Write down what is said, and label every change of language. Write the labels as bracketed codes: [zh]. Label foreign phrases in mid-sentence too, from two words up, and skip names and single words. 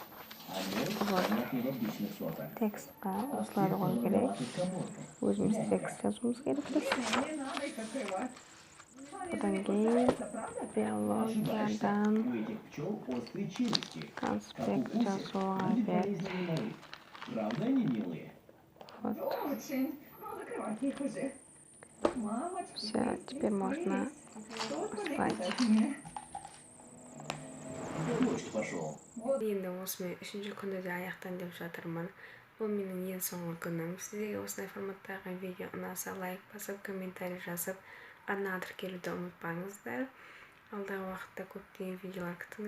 [kk] Текстқа осыларды қою керек. Өзіміз текст жазуымыз керек. Одан кейін биологиядан конспект жазуға берді. [ru] Вот. Все, теперь можно спать. [kk] Енді осымен 3-ші күнді де аяқтан деп жатырмын. Бұл менің ең соңғы күнім. Сіздерге осындай форматтағы видео ұнаса лайк басып, комментарий жазып, арнаға тіркелуді ұмытпаңыздар. Алдағы уақытта көптеген видеолар күтіңіздер.